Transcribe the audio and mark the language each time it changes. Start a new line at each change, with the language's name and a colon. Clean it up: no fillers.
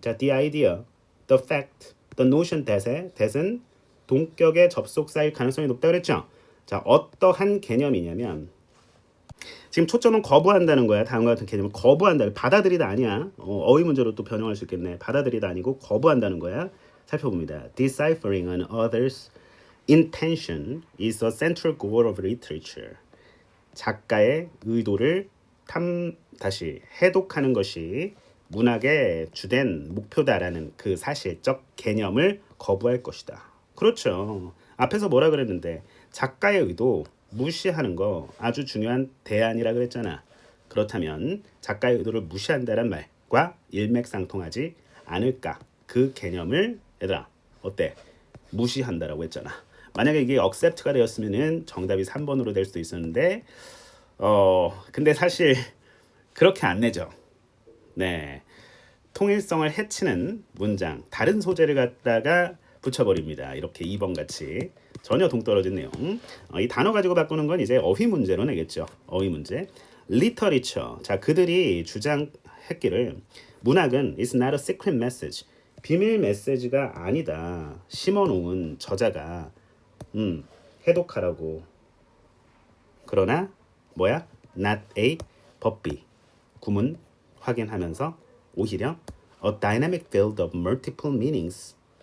English: 자, the idea, the fact, the notion that은
Korean: 동격의 접속사일 가능성이 높다 그랬죠. 자, 어떠한 개념이냐면 지금 초점은 거부한다는 거야. 다음과 같은 개념을 거부한다. 받아들이다 아니야. 어휘 문제로 또 변형할 수 있겠네. 받아들이다 아니고 거부한다는 거야. 살펴봅니다.
English: Deciphering an author's intention is a central goal of literature.
Korean: 작가의 의도를 다시 해독하는 것이 문학의 주된 목표다라는 그 사실적 개념을 거부할 것이다. 그렇죠. 앞에서 뭐라 그랬는데 작가의 의도 무시하는 거 아주 중요한 대안이라 그랬잖아. 그렇다면 작가의 의도를 무시한다는 말과 일맥상통하지 않을까? 그 개념을 얘들아 어때? 무시한다라고 했잖아. 만약에 이게 accept가 되었으면은 정답이 3번으로 될 수도 있었는데 근데 사실 그렇게 안 내죠. 네. 통일성을 해치는 문장, 다른 소재를 갖다가 붙여버립니다. 이렇게 2번 같이 전혀 동떨어진 내용. 이 단어 가지고 바꾸는 건 이제 어휘 문제로 내겠죠. 어휘 문제. literature. 자, 그들이 주장했기를 문학은
English: is not a secret message.
Korean: 비밀 메시지가 아니다. 심어놓은 저자가 해독하라고. 그러나 뭐야? not a 법비. 구문 확인하면서 오히려
English: a dynamic field of multiple meanings.